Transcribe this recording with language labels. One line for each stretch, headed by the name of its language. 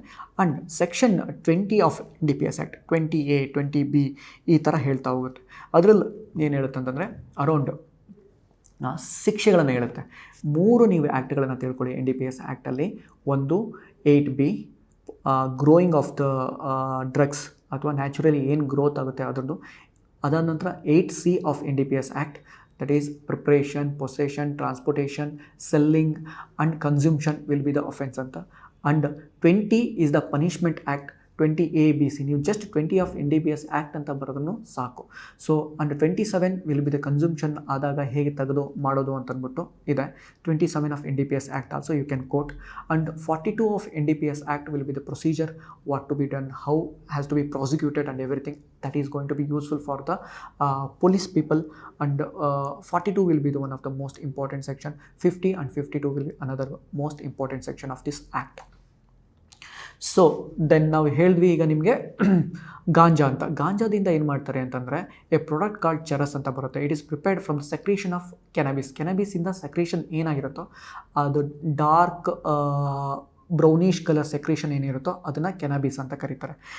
English: and section 20 of NDPS act 20A 20B
Kannada: ಈ ಥರ ಹೇಳ್ತಾ ಹೋಗುತ್ತೆ. ಅದರಲ್ಲಿ ಏನು ಹೇಳುತ್ತೆ ಅಂತಂದರೆ ಅರೌಂಡ್ ಶಿಕ್ಷೆಗಳನ್ನು ಹೇಳುತ್ತೆ. 3 ನೀವು ಆ್ಯಕ್ಟ್ಗಳನ್ನು ತಿಳ್ಕೊಳ್ಳಿ NDPS ಆ್ಯಕ್ಟಲ್ಲಿ. ಒಂದು 8B
English: growing of the drugs
Kannada: ಅಥವಾ ನ್ಯಾಚುರಲಿ ಏನು ಗ್ರೋತ್ ಆಗುತ್ತೆ ಅದರದ್ದು. ಅದಾದ ನಂತರ
English: 8C of NDPS act, that is preparation, possession, transportation, selling and consumption will be the offense anta. And 20 is the punishment act, 20A-B-C.
Kannada: ನೀವು just 20 of NDPS act ಅಂತ ಬರೋದನ್ನು ಸಾಕು.
English: so and 27 will be the consumption
Kannada: ಆದಾಗ ಹೇಗೆ ತೆಗೆದು ಮಾಡೋದು ಅಂತಂದ್ಬಿಟ್ಟು ಇದೆ.
English: 27 of NDPS act also you can quote. And 42 of NDPS act will be the procedure, what to be done, how has to be prosecuted and everything that is going to be useful for the police people. And 42 will be the one of the most important section. 50 and 52 will be another most important section of this act.
Kannada: So then ನಾವು ಹೇಳಿದ್ವಿ ಈಗ ನಿಮಗೆ ಗಾಂಜಾ ಅಂತ. ಗಾಂಜಾದಿಂದ ಏನು ಮಾಡ್ತಾರೆ ಅಂತಂದರೆ
English: a product called charas
Kannada: ಅಂತ ಬರುತ್ತೆ.
English: It is prepared from the secretion of cannabis.
Kannada: ಕೆನಬಿಸಿಂದ secretion ಏನಾಗಿರುತ್ತೋ ಅದು ಡಾರ್ಕ್ ಬ್ರೌನಿಷ್ ಕಲರ್ ಸೆಕ್ರೇಷನ್ ಏನಿರುತ್ತೋ ಅದನ್ನು ಕೆನಬಿಸ್ ಅಂತ ಕರೀತಾರೆ.